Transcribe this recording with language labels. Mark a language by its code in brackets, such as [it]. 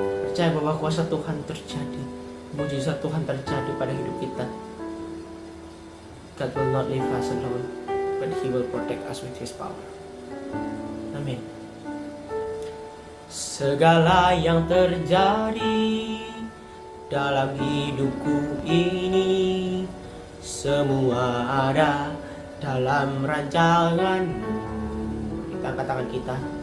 [id] percaya bahwa kuasa Tuhan terjadi, mujizat Tuhan terjadi pada hidup kita. [en] God will not leave us alone, but He will protect us with His power. Amin. [id] Segala yang terjadi dalam hidupku ini, semua ada dalam rancangan-Mu. Kita angkat tangan kita.